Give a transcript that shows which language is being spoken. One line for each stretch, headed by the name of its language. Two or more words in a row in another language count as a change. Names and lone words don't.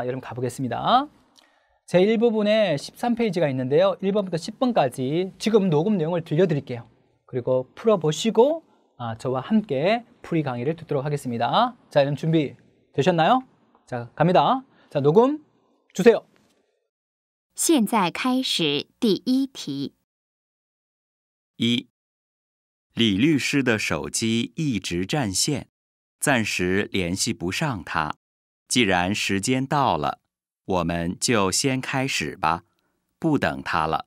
Korean: 여러분 가보겠습니다. 제 1부분에 13페이지가 있는데요. 1번부터 10번까지 지금 녹음 내용을 들려드릴게요. 그리고 풀어보시고 저와 함께 풀이 강의를 듣도록 하겠습니다. 자, 여러분 준비 되셨나요? 자, 갑니다. 자, 녹음 주세요.
Chinese: 现在开始第一题。一，李律师的手机一直占线，暂时联系不上他。既然时间到了，我们就先开始吧，不等他了。